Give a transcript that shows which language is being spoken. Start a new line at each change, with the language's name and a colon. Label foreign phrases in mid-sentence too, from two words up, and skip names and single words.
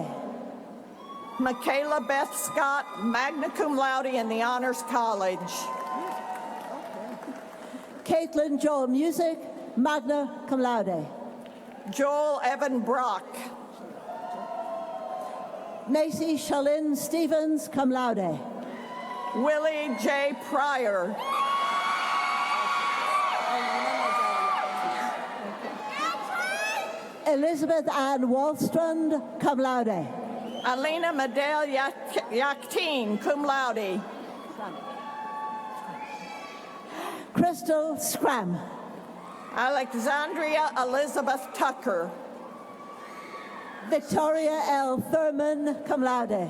English: Michaela Beth Scott,
Latin: magna cum laude
English: in the Honors College. Caitlin Joel Music,
Latin: magna cum laude.
English: Joel Evan Brock. Macy Shalyn Stevens,
Latin: cum laude.
English: Willie J. Pryor. Elizabeth Ann Wallstrand,
Latin: cum laude.
English: Alina Medel Yakteen,
Latin: cum laude.
English: Crystal Scram. Alexandria Elizabeth Tucker. Victoria L. Thurman,
Latin: cum laude.